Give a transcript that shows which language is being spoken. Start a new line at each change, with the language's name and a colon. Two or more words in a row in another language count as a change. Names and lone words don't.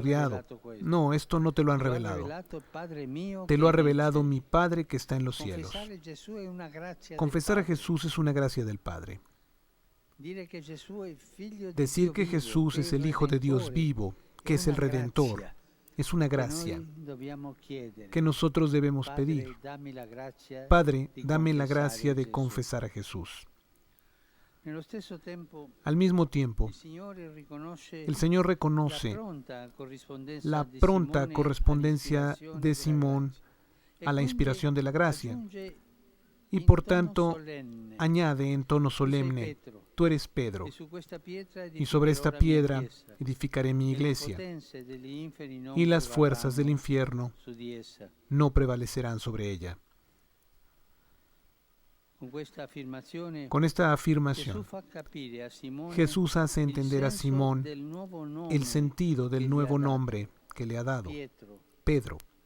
Spanish: estudiado.
Italian: rivelato questo.
Spanish: No, esto no te lo han Te lo ha revelado.
Italian: rivelato il Padre mio
Spanish: Te
Italian: che
Spanish: lo ha
Italian: è nei
Spanish: revelado
Italian: cieli".
Spanish: mi Padre que está en los cielos.
Italian: Confessare Gesù è una grazia del
Spanish: Confesar a
Italian: Padre.
Spanish: Jesús es una gracia del Padre.
Italian: Dire che Gesù è figlio di
Spanish: Decir
Italian: Dio
Spanish: que
Italian: vivo,
Spanish: Jesús
Italian: che
Spanish: es
Italian: è
Spanish: el Hijo de Dios
Italian: Redentore,
Spanish: vivo, que
Italian: è
Spanish: es el
Italian: una
Spanish: Redentor,
Italian: grazia
Spanish: es una
Italian: che
Spanish: gracia
Italian: noi dobbiamo chiedere.
Spanish: que nosotros debemos
Italian: Padre,
Spanish: pedir.
Italian: dammi la grazia
Spanish: Padre,
Italian: di
Spanish: dame la
Italian: confessare
Spanish: gracia de
Italian: Gesù.
Spanish: confesar a Jesús.
Italian: Nello stesso tempo,
Spanish: Al mismo tiempo,
Italian: il Signore riconosce
Spanish: el Señor
Italian: la
Spanish: reconoce
Italian: pronta corrispondenza
Spanish: la
Italian: di
Spanish: pronta
Italian: Simone
Spanish: correspondencia
Italian: all'ispirazione
Spanish: de
Italian: della
Spanish: Simón
Italian: grazia. E
Spanish: a la
Italian: quindi
Spanish: inspiración de la gracia
Italian: aggiunge
Spanish: y
Italian: in
Spanish: por
Italian: tono
Spanish: tanto
Italian: solenne,
Spanish: añade en tono
Italian: "Tu sei
Spanish: solemne,
Italian: Petro,
Spanish: tú eres Pedro,
Italian: e su questa pietra
Spanish: y sobre esta
Italian: edificherò la mia
Spanish: piedra
Italian: chiesa,
Spanish: edificaré mi
Italian: e le
Spanish: iglesia,
Italian: potenze degli inferi non
Spanish: y las fuerzas del
Italian: prevarranno
Spanish: infierno
Italian: su di essa".
Spanish: no prevalecerán sobre ella. Con esta afirmación, Jesús hace entender a Simón el sentido del nuevo nombre que le ha dado, Pedro.